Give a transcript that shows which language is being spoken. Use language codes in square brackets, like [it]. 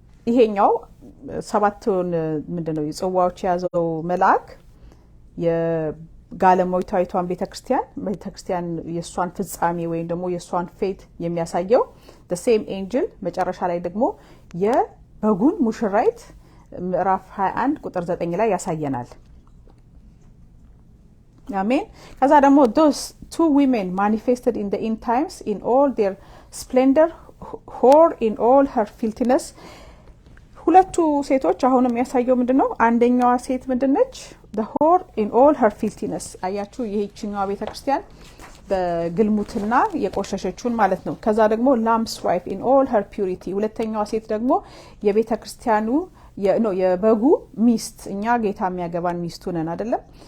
[am] ይሄኛው ሰባቱን ምንድነው የጽዋዎች ያዘው መልአክ የጋለሞታዊቷን ቤተክርስቲያን የሷን ፍጻሜ ወይ ደግሞ የሷን ፌት የሚያሳየው [en] the same angel [am] መጨረሻ ላይ ደግሞ የበጉን ሙሽራይት ምዕራፍ 21 ቁጥር 9 ላይ ያሳየናል። አሜን። ከዛ ደግሞ [en] those two women manifested in the end times in all their splendor, whore in all her filthiness. [am] ሁለቱ ሴቶች አሁንም ያሳየው ምንድነው? አንደኛዋ ሴት ምንድነች? [en] the whore in all her filthiness። [am] አያችሁ ይሄችኛዋ ቤተክርስቲያን በግልሙትና የቆሸሸችውን ማለት ነው። ከዛ ደግሞ [en] lamb's wife in all her purity። [am] ሁለተኛዋ ሴት ደግሞ የቤተክርስቲያኑ የበጉ ሚስት፣ እኛ ጌታ የሚያገባን ሚስቱ ነን አይደለም?